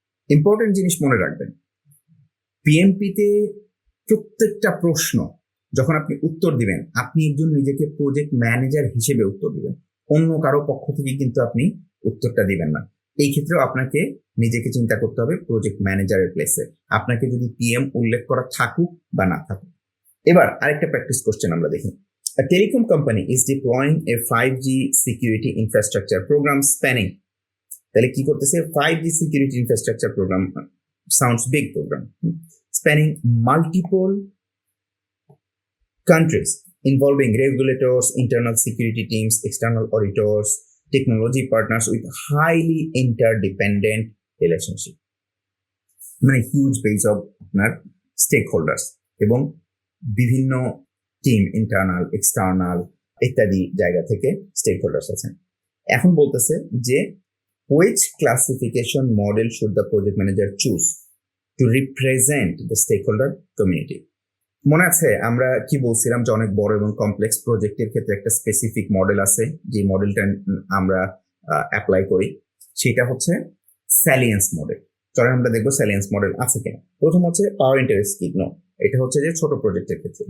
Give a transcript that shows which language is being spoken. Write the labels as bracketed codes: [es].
[bn] Important জিনিস মনে রাখবেন, পিএমপিতে প্রত্যেকটা প্রশ্ন যখন আপনি উত্তর দিবেন, আপনি একজন নিজেকে প্রজেক্ট ম্যানেজার হিসেবে উত্তর দিবেন, অন্য কারো পক্ষ থেকে কিন্তু আপনি উত্তরটা দিবেন না। এই ক্ষেত্রেও আপনাকে নিজেকে চিন্তা করতে হবে প্রজেক্ট ম্যানেজারের প্লেসে, আপনাকে যদি পিএম উল্লেখ করা থাকুক বা না থাকুক। এবার আরেকটা প্র্যাকটিস কোশ্চেন আমরা দেখি। [en] A telecom company is deploying a 5G security infrastructure program spanning. [bn] তাহলে কি করতেছে? [en] 5G security infrastructure program sounds big program. Spanning multiple countries involving regulators, internal security teams, external auditors, technology partners with highly interdependent relationship. [bn] মানে huge base of আপনার stake holders এবং বিভিন্ন team, internal, external ইত্যাদি জায়গা থেকে stake holders আছেন। এখন বলতেছে যে [en] which classification model should the project manager choose to represent the stakeholder community? [bn] মনে আছে আমরা কি বলছিলাম যে অনেক বড় এবং কমপ্লেক্স প্রজেক্টের ক্ষেত্রে একটা স্পেসিফিক মডেল আছে, যে মডেলটা আমরা অ্যাপ্লাই করি, সেটা হচ্ছে স্যালিয়েন্স মডেল। চলো আমরা দেখবো স্যালিয়েন্স মডেল আছে কিনা। প্রথম হচ্ছে পাওয়ার ইন্টারেস্ট কি, নো, এটা হচ্ছে যে ছোট প্রজেক্টের ক্ষেত্রে।